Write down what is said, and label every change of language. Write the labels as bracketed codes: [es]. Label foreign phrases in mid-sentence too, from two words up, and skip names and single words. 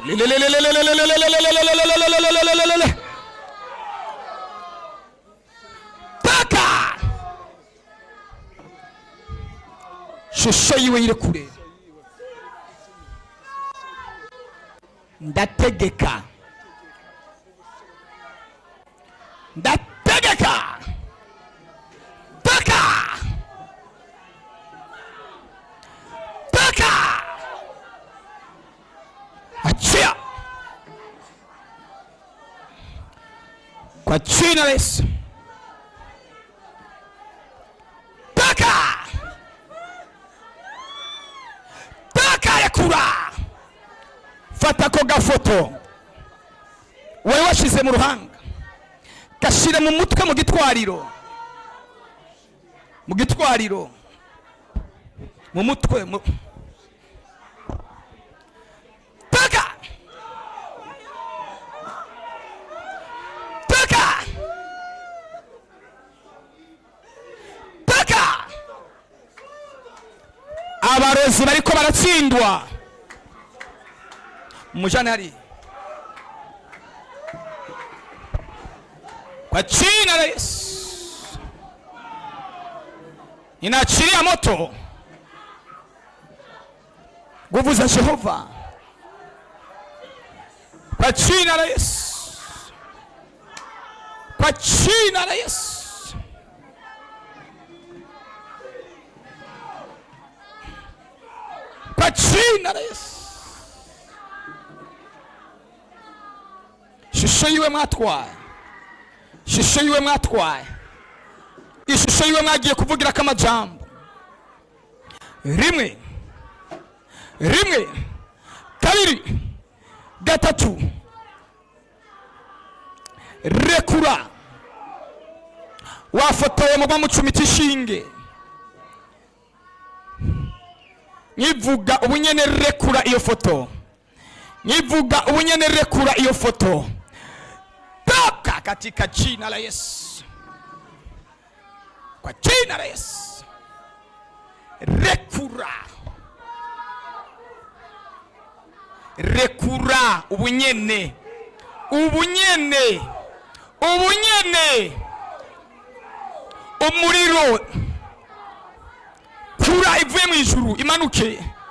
[rn] Taka shusho yiwe iri kure. Ndategeka ndategeka, [sw] taka taka, achia kwa jina la Yesu. Taka taka, [rn] rekura. Fata ko gafoto wewe washize mu ruhanga, gashire mu mutwe, mu gitwariro, mu gitwariro, mu mutwe, [sw] taka taka taka. [rn] Abarozi bariko baratsindwa. Mujane hari [sw] kwa jina la Yesu. Ninaachilia moto, nguvu za Jehova kwa jina la Yesu, kwa jina la Yesu. Kwa jina la Yesu. [rn] Shusho yiwe mwatwaye, shusho yiwe mwatwaye, ishusho yiwe mwagiye kuvugira kamajambo. Rimwe rimwe, kabiri, gatatu, rekura. Wafotoye muba mucumita ishinge, nyivuga ubunyene rekura iyo foto, nyivuga ubunyene rekura iyo foto. [sw] Toka katika jina la Yesu, kwa jina la Yesu. [rn] Rekura rekura ubunyene, ubunyene, ubunyene, umuriro, kura ivuye mu ijuru imanuke.